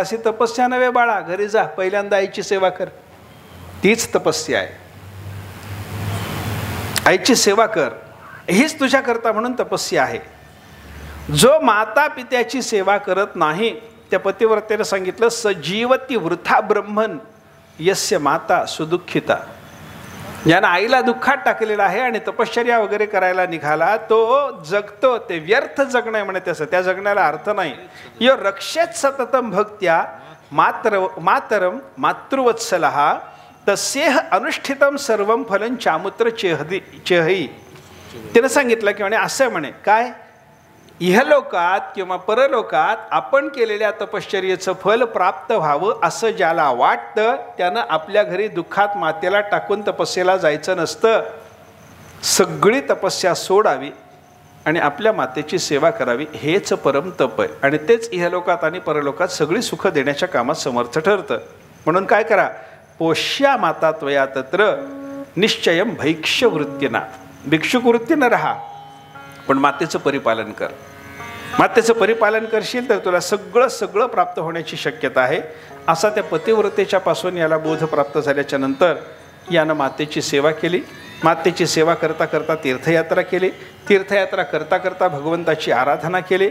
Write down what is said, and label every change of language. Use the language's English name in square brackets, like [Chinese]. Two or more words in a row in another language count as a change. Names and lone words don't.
[Marathi] अशी तपस्या नव्हे बाळा, घरी जा, पहिल्यांदा आईची सेवा कर. तीच तपस्या आहे. आईची सेवा कर, हीच तुझ्याकरता म्हणून तपस्या आहे. जो माता पित्याची सेवा करत नाही, त्या पतिव्रतेनं सांगितलं, [Sanskrit] सजीवती वृथा ब्रह्मन यस्य माता सुदुःखिता. [Marathi] ज्यानं आईला दुःखात टाकलेला आहे आणि तपश्चर्या वगैरे करायला निघाला, तो जगतो. ते व्यर्थ जगणं आहे म्हणे त्याचं, त्या जगण्याला अर्थ नाही. [Sanskrit] यो रक्षेत सततम भक्त्या मातरम मातृवत्सलः तस्येह अनुष्ठितम सर्वम फलं चामुत्र चेहई. [Marathi] त्यानं सांगितलं की म्हणे असं म्हणे, काय इहलोकात किंवा परलोकात आपण केलेल्या तपश्चर्येचं फल प्राप्त व्हावं असं ज्याला वाटतं, त्यानं आपल्या घरी दुःखात मातेला टाकून तपस्येला जायचं नसतं. सगळी तपस्या सोडावी आणि आपल्या मातेची सेवा करावी, हेच परम तप आहे. आणि तेच इहलोकात आणि परलोकात सगळी सुख देण्याच्या कामात समर्थ ठरतं. म्हणून काय करा, [Sanskrit] पोष्या माता त्वया तत्र निश्चयम भैक्ष्य वृत्तीना. [Marathi] भिक्षुक वृत्तीनं राहा, पण मातेचं परिपालन कर. मातेचं परिपालन करशील तर तुला सगळं प्राप्त होण्याची शक्यता आहे. असा त्या पतिव्रतेच्या पासून याला बोध प्राप्त झाल्याच्या नंतर यानं मातेची सेवा केली. मातेची सेवा करता करता तीर्थयात्रा केली. तीर्थयात्रा करता करता भगवंताची आराधना केली.